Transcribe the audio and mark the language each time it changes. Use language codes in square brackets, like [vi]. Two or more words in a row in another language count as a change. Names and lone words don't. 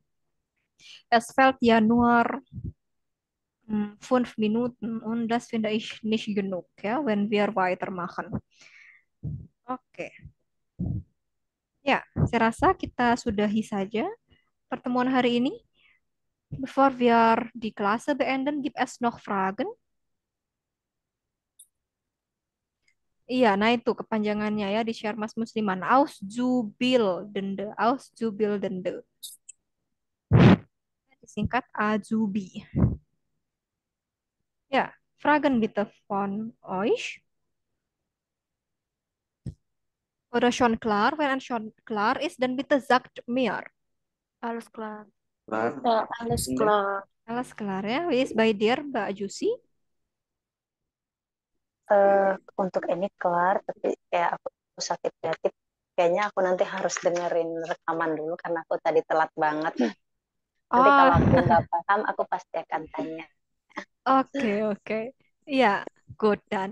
[de] Es fehlt ja nur 5 Minuten und das finde ich nicht genug, ya, wenn wir weitermachen. [id] Oke. Ya, saya rasa kita sudahi saja pertemuan hari ini. [de] Bevor wir die Klasse beenden, gibt es noch Fragen? [id] Iya, nah itu kepanjangannya, ya, di share Mas Musliman. [de] Auszubildende, Auszubildende. [id] Disingkat Azubi. [de] Ja, Fragen bitte von euch. Oder schon klar? Wenn es schon klar ist, dann bitte sagt mir. Alles klar. Ja, alles klar. Alles klar, ya. Wie ist bei dir, [id] Mbak Jusi? Untuk ini kelar, tapi kayak aku sakit kreatif. Kayaknya aku nanti harus dengerin rekaman dulu karena aku tadi telat banget. Nanti kalau aku nggak paham, aku pasti akan tanya. Oke. Ya, good dan.